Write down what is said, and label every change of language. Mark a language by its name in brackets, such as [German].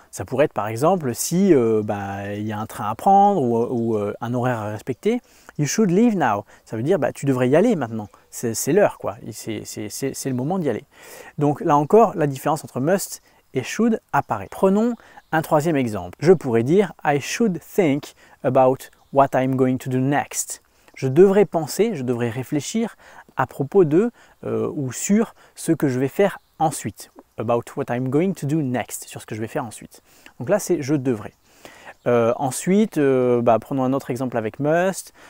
[French] Ça pourrait être par exemple si il y a un train à prendre ou un horaire à respecter. [English] You should leave now. [French] Ça veut dire tu devrais y aller maintenant. C'est l'heure quoi. C'est le moment d'y aller. Donc là encore, la différence entre must et should apparaît. Prenons un troisième exemple. Je pourrais dire [English] I should think about what I'm going to do next. [French] Je devrais penser, je devrais réfléchir à propos de ou sur ce que je vais faire ensuite. [English] About what I'm going to do next, [French] sur ce que je vais faire ensuite. Donc là, c'est je devrais. Ensuite, prenons un autre exemple avec must.